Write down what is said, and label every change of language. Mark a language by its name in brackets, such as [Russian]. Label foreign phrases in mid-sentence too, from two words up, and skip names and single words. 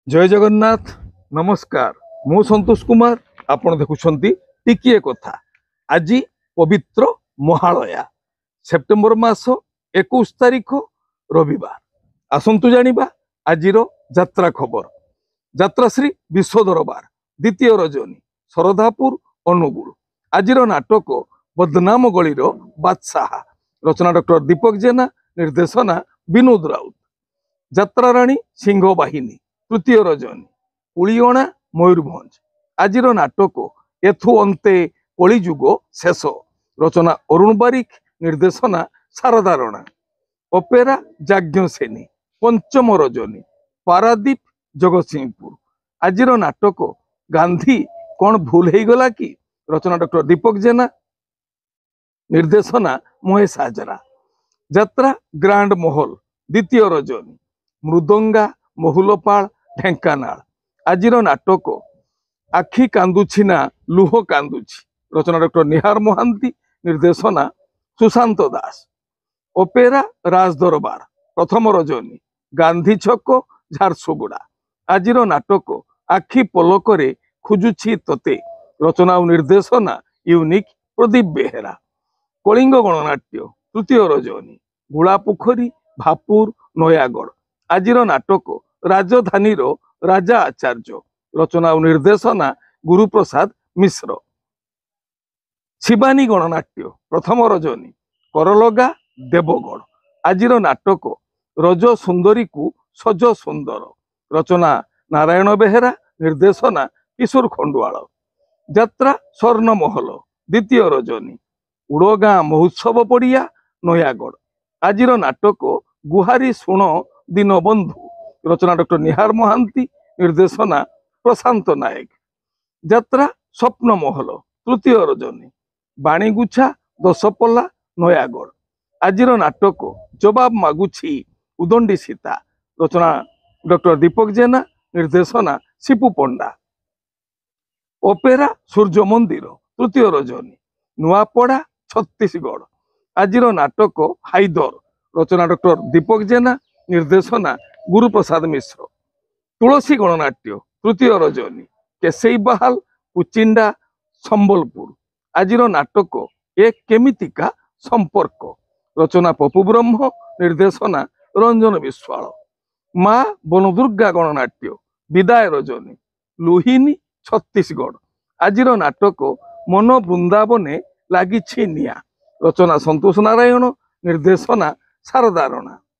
[Odia] ଜୟ ଜଗନ୍ନାଥ ନମସ୍କାର ମୁ ସନ୍ତୋଷ କୁମାର ଆପଣ ଦେଖୁଛନ୍ତି ଟିକିଏ କଥା ଆଜ ପବିତ୍ର ମହାଳୟା ସେପ୍ଟେମ୍ବର ମାସ 21 ତାରିଖ ରବିବାର ଆସନ୍ତୁ ଜାଣିବା ଆଜିରୋ ଯାତ୍ରା ଖବର ଯାତ୍ରା ଶ୍ରୀ ବିଶ୍ୱ ଦରବାର ଦ୍ୱିତୀୟ ରଜନୀ ଶରଧାପୁର ଅନୁଗୁଳ ଆଜିରୋ ନାଟକ ବଦନାମ ଗଳିର ବାଦଶାହ ରଚନା ଡକ୍ଟର ଦୀପକ ଜେନା ନିର୍ଦ୍ଦେଶନା ବିନୋଦ ରାଉତ ଯାତ୍ରା ରାଣୀ ସିଂହ ବାହିନୀ ତୃତୀୟ ରଜନୀ ଉଡ଼ୀଅଣା ମୟୂରଭଞ୍ଜ ଆଜିର ନାଟକ ଏଥୁ ଅନ୍ତେ କଳିଯୁଗ ଶେଷ ରଚନା ଅରୁଣ ବାରିକ ନିର୍ଦ୍ଦେଶନା ଶାରଦା ରଣା ଅପେରା ଯାଜ୍ଞସେନୀ ପଞ୍ଚମ ରଜନୀ ପାରାଦୀପ ଜଗତସିଂହପୁର ଆଜିର ନାଟକ ଗାନ୍ଧୀ କୌନ ଭୁଲ ହୋ ଗଲା କି ରଚନା ଡକ୍ଟର ଦୀପକ ଜେନା ନିର୍ଦ୍ଦେଶନା ମହେଶ ହାଜରା ଯାତ୍ରା ଗ୍ରାଣ୍ଡ ମହଲ ଦ୍ୱିତୀୟ ରଜନୀ ମୃଦଙ୍ଗା ମହୁଲପାଳ ଢେଙ୍କାନାଳ ଆଜିର ନାଟକ ଆଖି କାନ୍ଦୁଛି ନା ଲୁହ କାନ୍ଦୁଛି ରଚନା ଡକ୍ଟର ନିହାର ମହାନ୍ତି ନିର୍ଦ୍ଦେଶନା ସୁଶାନ୍ତ ଦାସ ଓପେରା ରାଜ ଦରବାର ପ୍ରଥମ ରଜନୀ ଗାନ୍ଧୀ ଛକ ଝାରସୁଗୁଡ଼ା ଆଜିର ନାଟକ ଆଖି ପଲକରେ ଖୋଜୁଛି ତୋତେ ରଚନା ଔର ନିର୍ଦ୍ଦେଶନା ୟୁନିକ ପ୍ରଦୀପ ବେହେରା କଳିଙ୍ଗ ଗଣନାଟ୍ୟ ତୃତୀୟ ରଜନୀ ଗୁଡ଼ାପୋଖରୀ ଭାପୁର ନୟାଗଡ଼ ଆଜିର ନାଟକ ରାଜଧାନୀ ରାଜା ଆଚାର୍ଯ୍ୟ ରଚନା ଔର ନିର୍ଦ୍ଦେଶନା ଗୁରୁପ୍ରସାଦ ମିଶ୍ର ଶିବାନୀ ଗଣନାଟ୍ୟ ପ୍ରଥମ ରଜନୀ କରଲଗା ଦେବଗଡ଼ ଆଜିର ନାଟକ ରଜ ସୁନ୍ଦରୀ କୋ ସଜ ସୁନ୍ଦର ରଚନା ନାରାୟଣ ବେହେରା ନିର୍ଦ୍ଦେଶନା କିଶୋର ଖଣ୍ଡୁଆଳ ଯାତ୍ରା ସ୍ୱର୍ଣ୍ଣ ମହଲ ଦ୍ୱିତୀୟ ରଜନୀ ଉଡ଼ଗାଁ ମହୋତ୍ସବ ପଡ଼ିଆ ନୟାଗଡ଼ ଆଜିର ନାଟକ ଗୁହାରି ଶୁଣ ଦୀନବନ୍ଧୁ ରଚନା ଡକ୍ଟର ନିହାର ମହାନ୍ତି ନିର୍ଦ୍ଦେଶନା ପ୍ରଶାନ୍ତ ନାୟକ ଯାତ୍ରା ସ୍ୱପ୍ନ ମହଲ ତୃତୀୟ ରଜନୀ ବାଣୀଗୁଛା ଦଶପଲ୍ଲା ନୟାଗଡ଼ ଆଜିର ନାଟକ ଜବାବ ମାଗୁଛି ଉଦଣ୍ଡୀ ସୀତା ରଚନା ଡକ୍ଟର ଦୀପକ ଜେନା ନିର୍ଦ୍ଦେଶନା ଶିପୁ ପଣ୍ଡା ଓପେରା ସୂର୍ଯ୍ୟ ମନ୍ଦିର ତୃତୀୟ ରଜନୀ ନୂଆପଡ଼ା ଛତିଶଗଡ଼ ଆଜିର ନାଟକ ହାଇଦର ରଚନା ଡକ୍ଟର ଦୀପକ ଜେନା ନିର୍ଦ୍ଦେଶନା ଗୁରୁପ୍ରସାଦ ମିଶ୍ର ତୁଳସୀ ଗଣନାଟ୍ୟ ତୃତୀୟ ରଜନୀ କେସଇ ବହାଲ କୁଚିଣ୍ଡା ସମ୍ବଲପୁର ଆଜିର ନାଟକ ଏକ କେମିତିକା ସମ୍ପର୍କ ରଚନା ପପୁ ବ୍ରହ୍ମ ନିର୍ଦ୍ଦେଶନା ରଞ୍ଜନ ବିଶ୍ୱାଳ ମାଁ ବନଦୁର୍ଗା ଗଣନାଟ୍ୟ ବିଦାୟ ରଜନୀ ଲୁହିନୀ ଛତିଶଗଡ଼ ଆଜିର ନାଟକ ମନ ବୃନ୍ଦାବନେ ଲାଗିଛି ନିଆଁ ରଚନା ସନ୍ତୋଷ ନାରାୟଣ ନିର୍ଦ୍ଦେଶନା ଶାରଦା ରଣା